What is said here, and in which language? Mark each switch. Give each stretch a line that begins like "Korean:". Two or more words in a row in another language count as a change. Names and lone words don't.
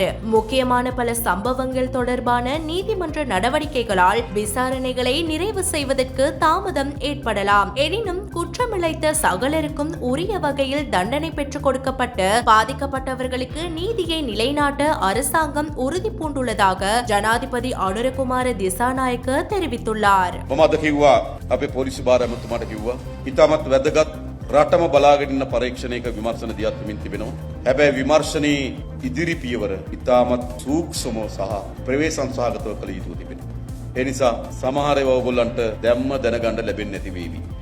Tamil: முக்கியமான பல சம்பவங்கள் தொடர்பான நீதிமன்ற நடவடிக்கைகளால் விசாரணைகளை நிறைவு செய்வதற்கு தாமதம் ஏற்படலாம். எனினும் குற்றமிழைத்த சகலருக்கும் உரிய வகையில் தண்டனை பெற்றுக் கொடுக்கப்பட்டு பாதிக்கப்பட்டவர்களுக்கு நீதியை நிலைநாட்ட அரசாங்கம் உறுதி பூண்டுள்ளதாக ஜனாதிபதி அனுரகுமார திசாநாயக்க தெரிவித்துள்ளார்.
Sinhala: මම අද කිව්වා අපේ පොලිසි භාර ඇමතුමාට කිව්වා ඉතාමත් වැදගත් රටම බලාගෙන ඉන්න පරීක්ෂණයක විමර්ශන දියත් වෙමින් තිබෙනවා. හැබැයි විමර්ශනයේ ඉදිරි පියවර ඉතාමත් සූක්ෂමව සහ ප්‍රවේශම් සහගතව කළ යුතු තිබෙනවා. ඒ නිසා සමහර ඒවා ඔයගොල්ලන්ට දැම්ම දැනගන්න ලැබෙන්නේ නැති වේවි.